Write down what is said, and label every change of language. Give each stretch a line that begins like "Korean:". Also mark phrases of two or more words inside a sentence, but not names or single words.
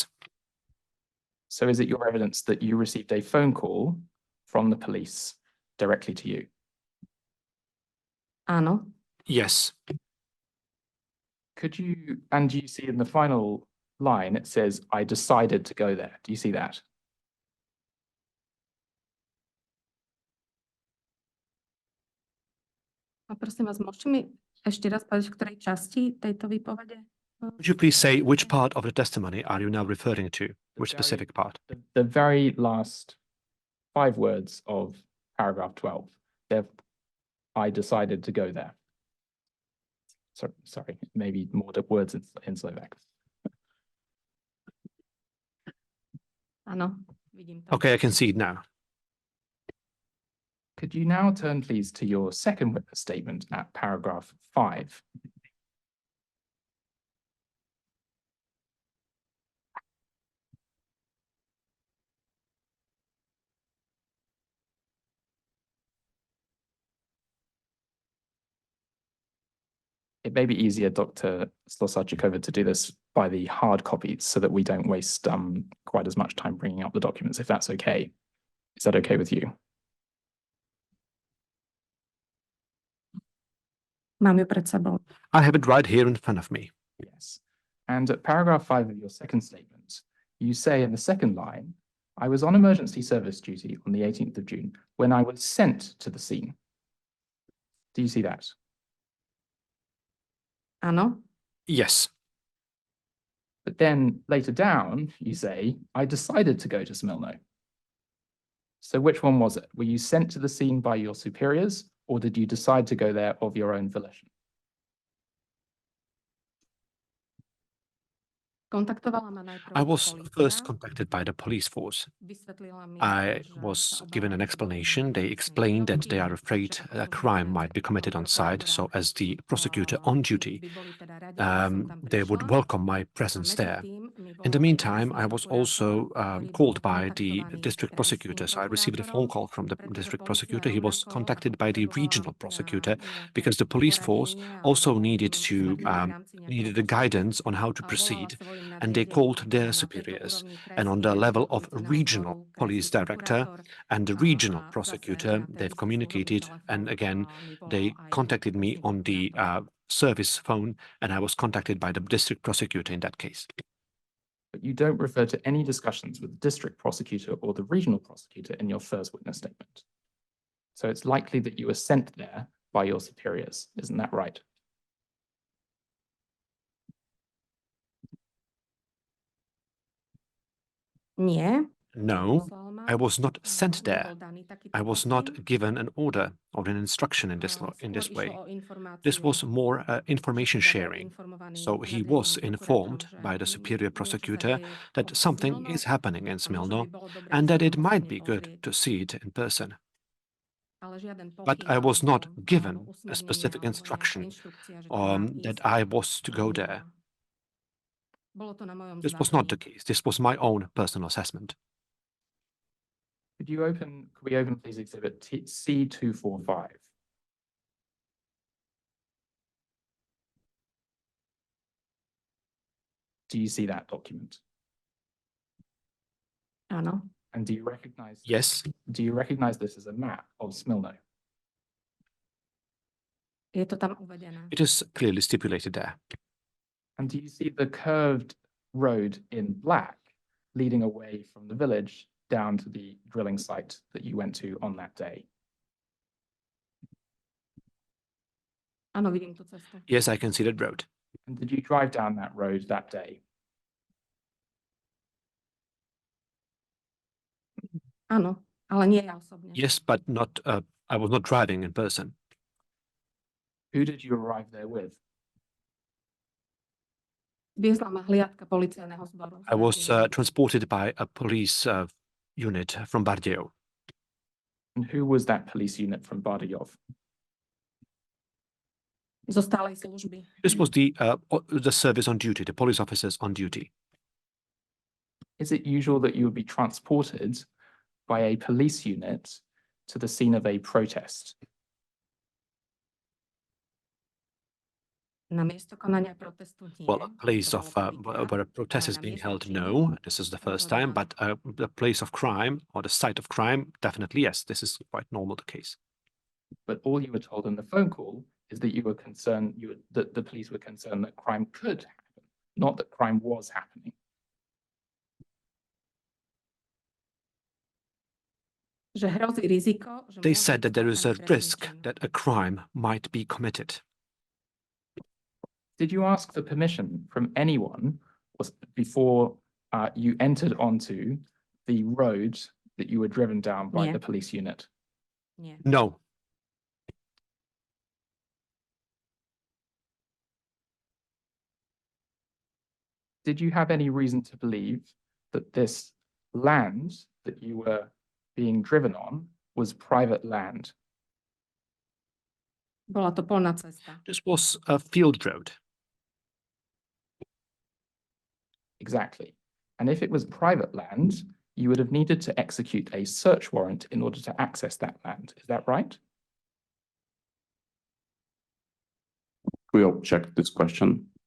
English: So is it your evidence that you received a phone call from the police directly to you?
Slovak: Áno.
English: Yes. Could you, and you see in the final line, it says, I decided to go there. Do you see that?
Slovak: A prosím vás, môžete mi ešte raz povedať, v ktorej časti tejto výpovede?
English: Would you please say which part of the testimony are you now referring to? Which specific part? The very last 5 words of paragraph 12. I decided to go there. Sorry, maybe more the words in Slovak.
Slovak: Áno, vidím to.
English: Okay, I can see it now. Could you now turn, please, to your second witness statement at paragraph 5? It may be easier, Dr. Slosarchikova, to do this by the hard copies so that we don't waste quite as much time bringing up the documents, if that's okay. Is that okay with you?
Slovak: Mám ju pred sebou.
English: I have it right here in front of me. Yes. And at paragraph 5 of your second statement, you say in the second line, I was on emergency service duty on the 18th of June when I was sent to the scene. Do you see that?
Slovak: Áno.
English: Yes. But then later down, you say, I decided to go to Smilno. So which one was it? Were you sent to the scene by your superiors, or did you decide to go there of your own volition?
Slovak: Kontaktovala ma najprv
English: I was
Slovak: polícia.
English: first contacted by the police force.
Slovak: Vysvetlila mi,
English: I
Slovak: že
English: was
Slovak: sa
English: given an
Slovak: obávajú
English: explanation. They
Slovak: trestnej
English: explained that they are
Slovak: činnosti,
English: afraid
Slovak: že
English: a
Slovak: ako
English: crime
Slovak: obvinenec
English: might be committed on site.
Slovak: prokurátora,
English: So as the prosecutor on duty,
Slovak: by boli teda radi, aby som tam
English: they would
Slovak: prišla.
English: welcome my
Slovak: A
English: presence there.
Slovak: medzi tým mi
English: In the
Slovak: volal aj
English: meantime,
Slovak: okresný
English: I was
Slovak: prokurátor,
English: also
Slovak: ktorý
English: called
Slovak: bol
English: by the
Slovak: kontaktovaný
English: district prosecutor.
Slovak: krajským
English: So I received a phone call from the
Slovak: pretože
English: district
Slovak: polícia
English: prosecutor. He was
Slovak: rovnako
English: contacted by the
Slovak: potrebovala
English: regional prosecutor
Slovak: nejaké
English: because the police force
Slovak: poradenie
English: also
Slovak: alebo
English: needed
Slovak: vysvetlenie v rámci nejakého
English: needed a
Slovak: postupu.
English: guidance on how to
Slovak: A volala
English: proceed,
Slovak: svojim
English: and they
Slovak: nadriadeným,
English: called
Slovak: a
English: their
Slovak: na tejto
English: superiors.
Slovak: úrovni
English: And on
Slovak: krajský
English: the level
Slovak: riaditeľ
English: of
Slovak: polície
English: regional
Slovak: naozval
English: police
Slovak: krajský
English: director
Slovak: prokurátor
English: and the
Slovak: a
English: regional
Slovak: zase
English: prosecutor,
Slovak: na tej
English: they've
Slovak: vysockej úrovni
English: communicated, and
Slovak: telefón
English: again,
Slovak: mi volal
English: they
Slovak: aj
English: contacted me
Slovak: okresný
English: on the
Slovak: prokurátor.
English: service phone, and I was contacted by the district prosecutor in that case. But you don't refer to any discussions with the district prosecutor or the regional prosecutor in your first witness statement. So it's likely that you were sent there by your superiors, isn't that right?
Slovak: Nie.
English: No,
Slovak: Poslal ma,
English: I was not sent there.
Slovak: nebol daný takýto
English: I was
Slovak: pokyn.
English: not given an order or an instruction in
Slovak: Skôr
English: this way.
Slovak: išlo o informáciu,
English: This was more information
Slovak: teda bol
English: sharing.
Slovak: informovaný
English: So he was
Slovak: nadriadeným
English: informed
Slovak: prokurátorom, že
English: by the superior
Slovak: niečo sa
English: prosecutor
Slovak: deje
English: that
Slovak: v
English: something
Slovak: Smilno
English: is happening in
Slovak: a možno by
English: Smilno
Slovak: bolo dobré
English: and
Slovak: sa
English: that
Slovak: tam
English: it might
Slovak: osobne
English: be good
Slovak: pozrieť.
English: to see it in person.
Slovak: Ale žiaden
English: But
Slovak: pokyn
English: I was
Slovak: alebo,
English: not given
Slovak: alebo
English: a
Slovak: usmernenie
English: specific
Slovak: alebo nejaká
English: instruction
Slovak: inštrukcia, že tam mám
English: that
Slovak: ísť,
English: I was to go there.
Slovak: nebola. Bolo to na mojom
English: This was not the zvážení. case. This was my own personal assessment. Could we open please exhibit C245? Do you see that document?
Slovak: Áno.
English: And do you recognize? Yes, Do you recognize this as a map of Smilno?
Slovak: Je to tam uvedené.
English: it is clearly stipulated there. And do you see the curved road in black leading away from the village down to the drilling site that you went to on that day?
Slovak: Áno, vidím tú cestu.
English: Yes, I can see that road. And did you drive down that road that day?
Slovak: Áno. Ale nie ja osobne.
English: Yes, but not, I was not driving in person. Who did you arrive there with?
Slovak: Viezla ma hliadka policajného zboru. z
English: I was
Slovak: Bardejova.
English: transported by a police unit from Bardejov. And who was that police unit from Bardejov?
Slovak: Zo stálej služby.
English: This was the service on duty, the police officers on duty. Is it usual that you would be transported by a police unit to the scene of a protest?
Slovak: Na miesto konania protestu nie.
English: Well, a place
Slovak: To
English: of
Slovak: bolo prvýkrát,
English: where a protest
Slovak: ale
English: is
Slovak: na
English: being
Slovak: miesto
English: held,
Slovak: činu
English: no, this is the
Slovak: bolo
English: first time, but
Slovak: normálne.
English: the place of crime or the site of crime, definitely yes, this is quite normal the case. But all you were told in the phone call is that you were concerned, that the police were concerned that crime could happen, not that crime was happening.
Slovak: Že hrozí riziko, že
English: They
Slovak: môže
English: said
Slovak: byť
English: that there is a
Slovak: spáchaný trestný
English: risk
Slovak: čin.
English: that a crime might be committed. Did you ask for permission from anyone before you entered onto the road that you were driven down by
Slovak: Nie.
English: the police unit?
Slovak: Nie.
English: No, Did you have any reason to believe that this land that you were being driven on was private land?
Slovak: Bola to polná cesta.
English: this was a field road. Exactly. And if it was private land, you would have needed to execute a search warrant in order to access that land. Is that right? We object this question.